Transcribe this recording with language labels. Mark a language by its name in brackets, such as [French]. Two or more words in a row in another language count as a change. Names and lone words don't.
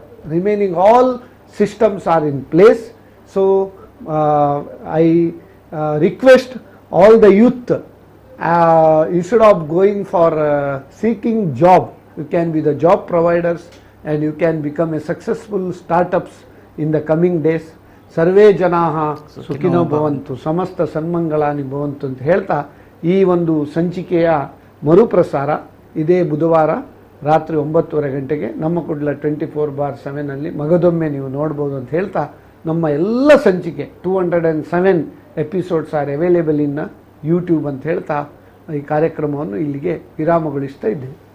[English] Remaining all systems are in place. So I request all the youth, instead of going for seeking job, you can be the job providers and you can become a successful startups in the coming days. [Sanskrit] सर्वे जनाः सुखिनो भवन्तु समस्त सन्मङ्गलानि भवन्तु [Kannada] ಅಂತ ಹೇಳ್ತಾ ಈ ಒಂದು ಸಂಚಿಕೆಯ ಮರುಪ್ರಸಾರ ಇದೇ ಬುಧವಾರ ರಾತ್ರಿ 9:30 ಗಂಟೆಗೆ ನಮ್ಮ ಕುಡ್ಲ 24/7 ಮಗದೊಮ್ಮೆ ನೀವು ನೋಡ್ಬೋದು ಅಂತ ಹೇಳ್ತಾ, ನಮ್ಮ ಎಲ್ಲ ಸಂಚಿಕೆ 207 [English] episodes are available in YouTube [Kannada] ಅಂತ ಹೇಳ್ತಾ ಈ ಕಾರ್ಯಕ್ರಮವನ್ನು ಇಲ್ಲಿಗೆ ವಿರಾಮಗೊಳಿಸ್ತಾ ಇದ್ದೇವೆ.